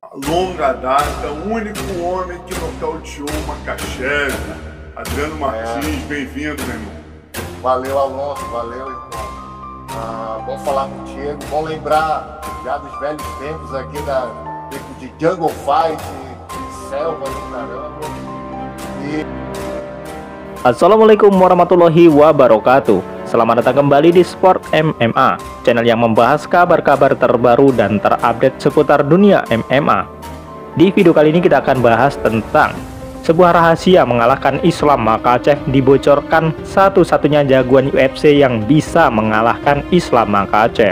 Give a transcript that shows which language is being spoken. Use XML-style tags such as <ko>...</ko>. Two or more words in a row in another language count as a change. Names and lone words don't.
<pt>longa data, o único homem que nocauteou Makhachev. Adriano Martins, bem-vindo, meu irmão. Valeu, Alonso, valeu, irmão. Bom falar contigo, bom lembrar já dos velhos tempos aqui tempo de Jungle Fight, de selva do caramba.</pt> <ar>السلام عليكم ورحمة الله وبركاته.</ar> <id>Selamat datang kembali di Sport MMA, channel yang membahas kabar-kabar terbaru dan terupdate seputar dunia MMA. Di video kali ini kita akan bahas tentang sebuah rahasia mengalahkan Islam Makhachev dibocorkan satu-satunya jagoan UFC yang bisa mengalahkan Islam Makhachev.</id>